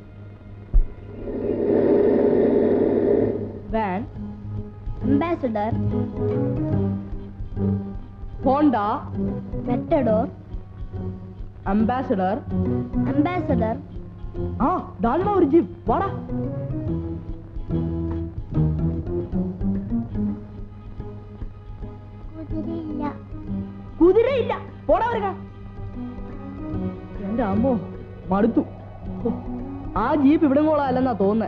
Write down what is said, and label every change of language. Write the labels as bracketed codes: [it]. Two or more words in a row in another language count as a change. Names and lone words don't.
[ta] வேன், அம்பாசடர், ஹோண்டா, மெட்டடோர், அம்பாசடர். தாண்டா ஒரு ஜீப். வாடா. [ml] കുതിര ഇല്ല. പോടാ വരിക. എന്റെ അമ്മോ, മടുത്തു. ആ ജീപ്പ് ഇവിടെ കൊള്ളാല്ലെന്നാ തോന്നുന്നേ.